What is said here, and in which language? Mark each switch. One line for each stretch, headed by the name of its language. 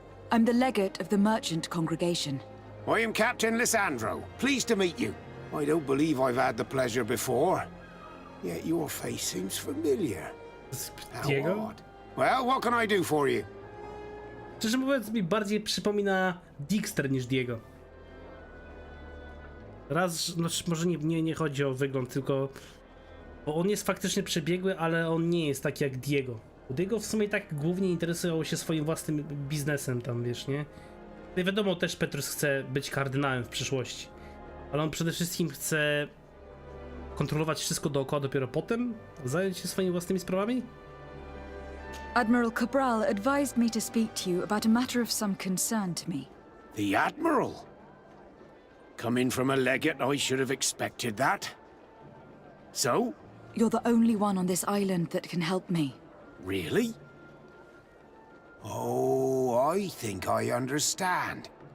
English: I'm the legate of the merchant congregation. I am Captain Lissandro. Pleased to meet you. I don't believe I've had the pleasure before. Yet your face seems familiar. Diego? How odd. Well, what can I do for you?
Polish: Szczerze mówiąc, mi bardziej przypomina Dijkster niż Diego. Raz, no, może nie chodzi o wygląd, tylko... Bo on jest faktycznie przebiegły, ale on nie jest taki jak Diego. Diego w sumie tak głównie interesował się swoim własnym biznesem tam, wiesz, nie? No i wiadomo, też Petrus chce być kardynałem w przyszłości. Ale on przede wszystkim chce kontrolować wszystko dookoła, dopiero potem zająć się swoimi własnymi sprawami?
English: Admiral Cabral advised me to speak to you about a matter of some concern to me. The Admiral? Coming from a legate, I should have expected that. So? You're the only one on this island that can help me. Really? Oh, I think I understand.